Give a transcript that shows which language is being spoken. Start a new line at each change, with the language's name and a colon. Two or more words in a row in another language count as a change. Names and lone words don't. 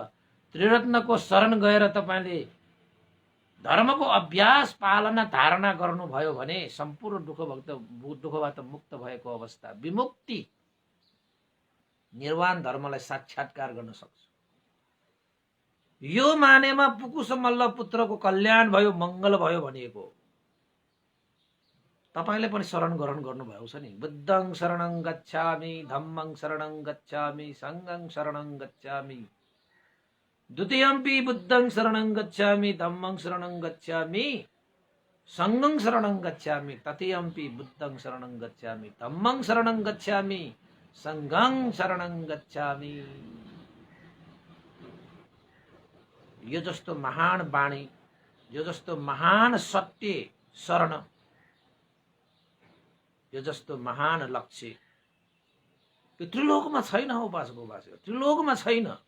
Nepali: त्रिरत्नको शरण गएर तपाईले धर्मको अभ्यास पालना धारणा गर्नुभयो भने सम्पूर्ण दुःखबाट मुक्त भएको अवस्था, विमुक्ति, निर्वाण धर्मलाई साक्षात्कार गर्न सक्छ। यो मानेमा पुकुस मल्ल पुत्रको कल्याण भयो, मंगल भयो भनिएको। तपाईले पनि शरण ग्रहण गर्नुभएको छ नि।
Pali: बुद्धं शरणं गच्छामि, धम्मं शरणं गच्छामि, संघं शरणं गच्छामि, द्वितीयम्पि बुद्धं शरणं गच्छामि, धम्मं शरणं गच्छामि, संघं शरणं गच्छामि, तृतीयम्पि बुद्धं शरणं गच्छामि, धम्मं शरणं गच्छामि, संघं शरणं गच्छामि।
Nepali: यो जस्तो महान वाणी, यो जस्तो महान सत्य शरण, यो जस्तो महान लक्ष्य यो त्रिलोकमा छैन हो उपासक। त्रिलोकमा छैन।